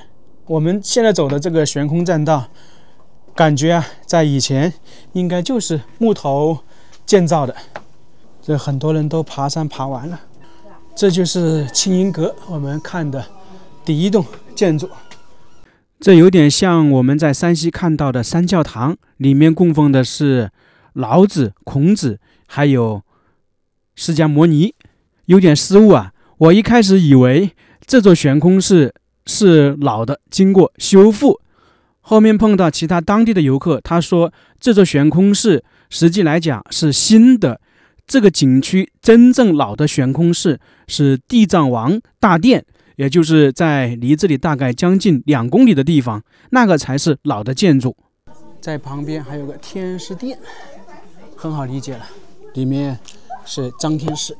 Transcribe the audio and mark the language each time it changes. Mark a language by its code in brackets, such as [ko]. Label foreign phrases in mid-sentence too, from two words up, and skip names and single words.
[zh] 我們現在走的這個懸空栈道，感覺啊，在以前應該就是木頭建造的。这很多人都爬山爬完了。這就是青銀閣，我們看的第一棟建築。這有點像我們在山西看到的三教堂，裡面供奉的是老子、孔子，還有釋迦牟尼。有點失誤啊，我一開始以為這座懸空式是老的，經過修復。後面碰到其他當地的遊客，他說這座懸空式實際來講是新的。這個景區真正老的懸空式是地藏王大殿，也就是在離這裡大概將近2公里的地方，那個才是老的建築。在旁邊還有個天師殿，很好理解了，裡面是張天師。